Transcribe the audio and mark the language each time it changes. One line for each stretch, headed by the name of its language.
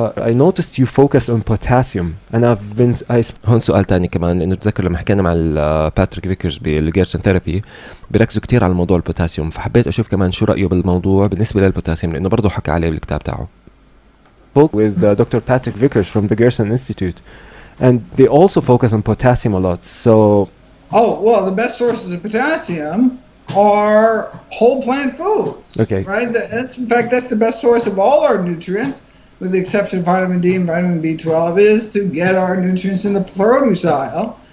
English: I noticed you focused on potassium, and I've been.
Arabic: هون سؤال تاني كمان، لأنه بتذكر لما حكينا مع باتريك فيكرز بالجيرسون ثيرابي بيركزوا كتير على موضوع البوتاسيوم، فحبيت أشوف كمان شو رأيه بالموضوع بالنسبة للبوتاسيوم، لأنه برضه حكى عليه بالكتاب تاعه.
English: Spoke with Dr. Patrick Vickers from the Gerson Institute, and they also focus on potassium a lot. So. Oh, well, the best sources of potassium are whole plant foods. Okay. Right? In fact, that's the best source of all our nutrients, with the exception of vitamin D and vitamin B12, is to get our nutrients in the produce aisle.